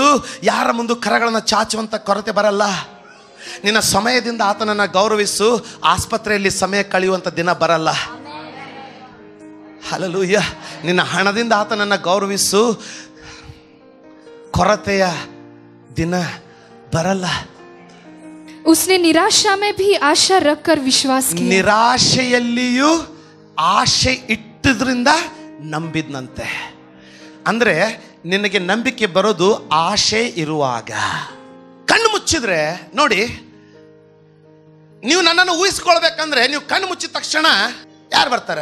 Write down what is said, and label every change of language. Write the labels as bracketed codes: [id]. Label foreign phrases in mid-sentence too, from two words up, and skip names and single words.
[kn] ಯಾರ ಮುಂದೆ ಕರಗಳನ್ನು ಚಾಚುವಂಥ ಕೊರತೆ ಬರಲ್ಲ. ನಿನ್ನ ಸಮಯದಿಂದ ಆತನನ್ನು ಗೌರವಿಸು. ಆಸ್ಪತ್ರೆಯಲ್ಲಿ ಸಮಯ ಕಳೆಯುವಂಥ ದಿನ ಬರಲ್ಲ. ಹಲ್ಲೆಲೂಯಾ. ನಿನ್ನ ಹಣದಿಂದ ಆತನನ್ನು ಗೌರವಿಸು. ಕೊರತೆಯ ದಿನ ಬರಲ್ಲ. [hi] उसने निराशा में भी आशा रखकर विश्वास किया. [kn] ನಿರಾಶೆಯಲ್ಲಿಯೂ ಆಶೆ ಇಟ್ಟಿದ್ರಿಂದ ನಂಬಿದ್ನಂತೆ. ಅಂದ್ರೆ ನಿನಗೆ ನಂಬಿಕೆ ಬರೋದು ಆಶೆ ಇರುವಾಗ. ಕಣ್ಣು ಮುಚ್ಚಿದ್ರೆ ನೋಡಿ, ನೀವು ನನ್ನನ್ನು ಊಹಿಸ್ಕೊಳ್ಬೇಕಂದ್ರೆ ನೀವು ಕಣ್ಣು ಮುಚ್ಚಿದ ತಕ್ಷಣ ಯಾರು ಬರ್ತಾರೆ?